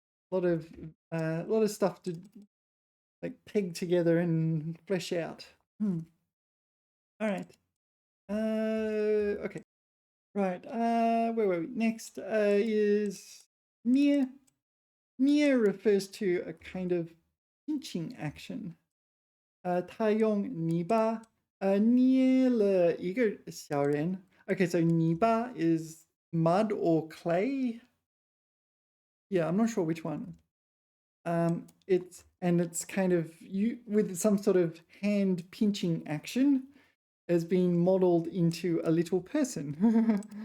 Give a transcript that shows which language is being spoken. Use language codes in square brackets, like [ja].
[en] A lot of stuff to like peg together and flesh out. All right. Okay. Right. Where were we? Next is near. Near refers to a kind of pinching action. [zh] 他用泥巴捏了一个小人. [en] Okay, so 泥巴 is mud or clay. Yeah, I'm not sure which one. It's kind of with some sort of hand pinching action has been modeled into a little person.